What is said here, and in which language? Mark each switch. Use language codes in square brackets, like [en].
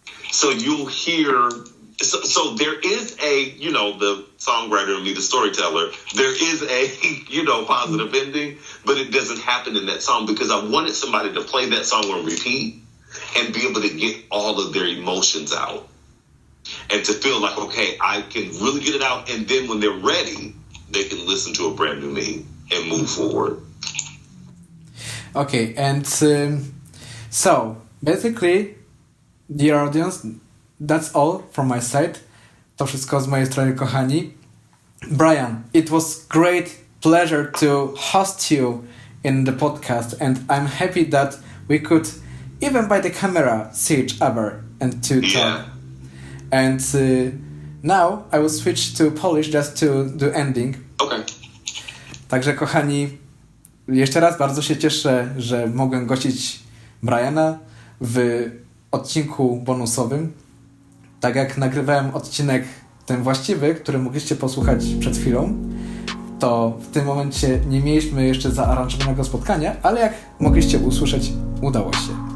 [en] So you'll hear, so there is a, the songwriter and me, the storyteller, there is a, positive ending, but it doesn't happen in that song because I wanted somebody to play that song on repeat and be able to get all of their emotions out and to feel like, okay, I can really get it out. And then when they're ready, they can listen to A Brand New Me and move forward. Okay, and so basically, dear audience, that's all from my side. [pl] To wszystko z mojej strony, kochani. [en] Brian, it was great pleasure to host you in the podcast, and I'm happy that we could, even by the camera, see each other and to talk. And now I will switch to Polish just to do ending. Okay. [pl] Także, kochani, jeszcze raz bardzo się cieszę, że mogłem gościć Briana w odcinku bonusowym. Tak jak nagrywałem odcinek ten właściwy, który mogliście posłuchać przed chwilą, to w tym momencie nie mieliśmy jeszcze zaaranżowanego spotkania, ale jak mogliście usłyszeć, udało się.